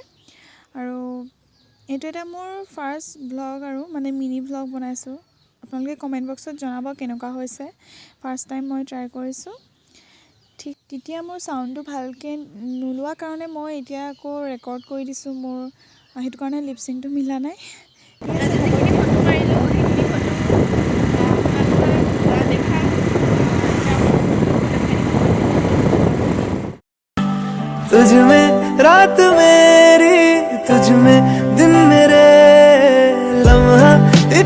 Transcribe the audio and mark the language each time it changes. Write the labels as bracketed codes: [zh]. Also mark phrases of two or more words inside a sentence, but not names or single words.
[as] আৰু এইটো এটা মোৰ [en] first vlog [as] আৰু মানে [en] mini vlog [as] বনাইছোঁ। আপোনালোকে [en] comment box [as] জনাব কেনেকুৱা হৈছে। [en] first time [as] মই ট্ৰাই কৰিছোঁ। ঠিক তেতিয়া মোৰ চাউণ্ডটো ভালকৈ নোলোৱা কাৰণে মই এতিয়া আকৌ ৰেকৰ্ড কৰি দিছোঁ মোৰ সেইটো কাৰণে লিপচিংটো মিলা নাই [hi] तुझ में रात मेरी तुझ में दिन मेरे लम्हा एक